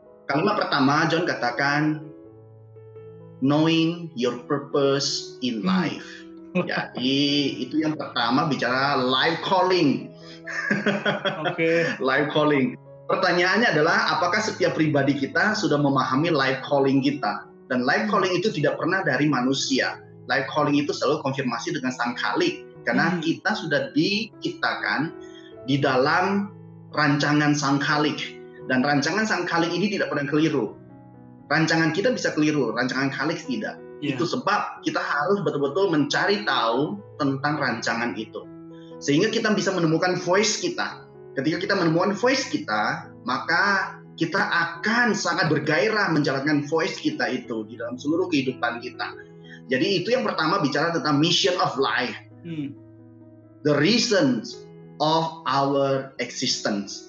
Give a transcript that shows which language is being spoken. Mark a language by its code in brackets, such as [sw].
[id] Kalimat pertama, John katakan, [en] knowing your purpose in life. [id] Jadi itu yang pertama, bicara life calling. Life calling. Pertanyaannya adalah, apakah setiap pribadi kita sudah memahami life calling kita? Dan life calling itu tidak pernah dari manusia. Life calling itu selalu konfirmasi dengan Sang Khalik. Karena kita sudah diciptakan di dalam rancangan Sang Khalik. Dan rancangan Sang Khalik ini tidak pernah keliru. Rancangan kita bisa keliru, rancangan Khalik tidak. Itu sebab kita harus betul-betul mencari tahu tentang rancangan itu. Sehingga kita bisa menemukan voice kita. Ketika kita menemukan voice kita, maka kita akan sangat bergairah menjalankan voice kita itu di dalam seluruh kehidupan kita. Jadi itu yang pertama, bicara tentang [en] mission of life. The reasons of our existence.